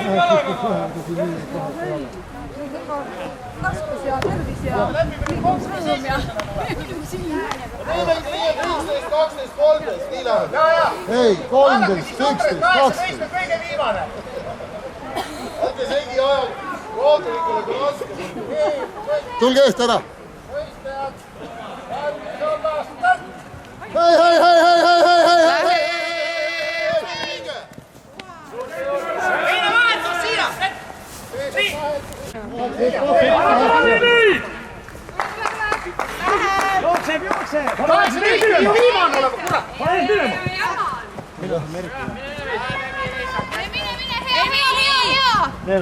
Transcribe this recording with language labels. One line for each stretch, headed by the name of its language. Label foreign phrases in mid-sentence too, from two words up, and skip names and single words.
Estonian: Kaskus ja tervis ja sõnum ja Teeme 15, 12, 13, nii läheb. Ei, 13, 11, 12. Kõige viimane. Ärge segi ajal kohtulikule kui lasku. Tulge eest ära. Hei, hei, hei, hei, hei, hei, hei, hei. Heine vahetus siia! Jookseb! 18 ju viimane olema, kurat! Pane minema! Mine!